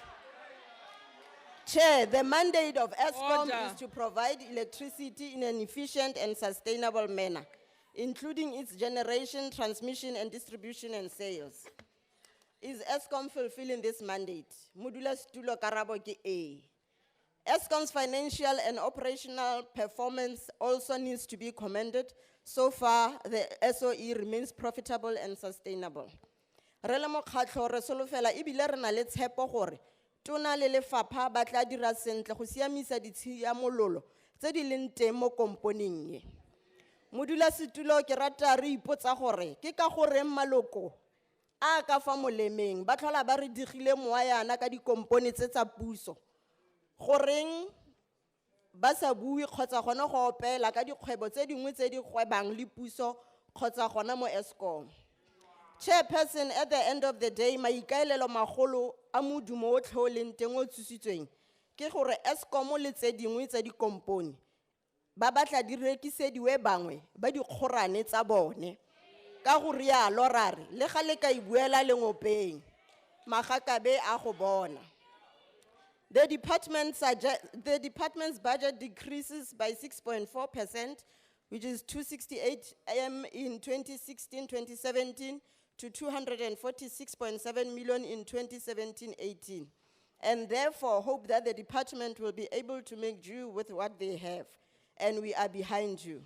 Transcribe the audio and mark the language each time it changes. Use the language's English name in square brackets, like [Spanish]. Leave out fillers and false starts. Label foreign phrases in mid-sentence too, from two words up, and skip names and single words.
[English] Chair, the mandate of Eskom is to provide electricity in an efficient and sustainable manner, including its generation, transmission, and distribution and sales. Is Eskom fulfilling this mandate? [Tswana] Modula Stulo Karabo ke A. [English] Eskom's financial and operational performance also needs to be commended. So far, the SOE remains profitable and sustainable. [Tswana] Re le mokgatlho re solofela ebile re na le tshepo gore tona le lefapha ba tla dira sentle go siamisa ditshiamololo tse di leng teng mo komponeng e. Modulasetulo ke rata re ipotsa gore ke ka gore maloko a ka fa molemeng ba tlhola ba re digile moayana ka dikompone tse tsa puso. Goreng ba sa bui kgotsa gona go opela ka dikgwebo tse dingwe tse di gwebang le puso kgotsa gona mo Eskom. [English] Chairperson, at the end of the day, [Tswana] maikaelelo magolo a modumo o tlho leng teng o tsusitsweng ke gore Eskom le tse dingwe tsa dikompone ba batla di rekisediwe bangwe ba dikgorane tsa bone. Ka go rialo ra re le ga le ka ibuela lengopeng magakabe a go bona. [English] The department's budget decreases by 6.4%, which is 268 M in 2016-2017 to 246.7 million in 2017-18, and therefore hope that the department will be able to make do with what they have, and we are behind you.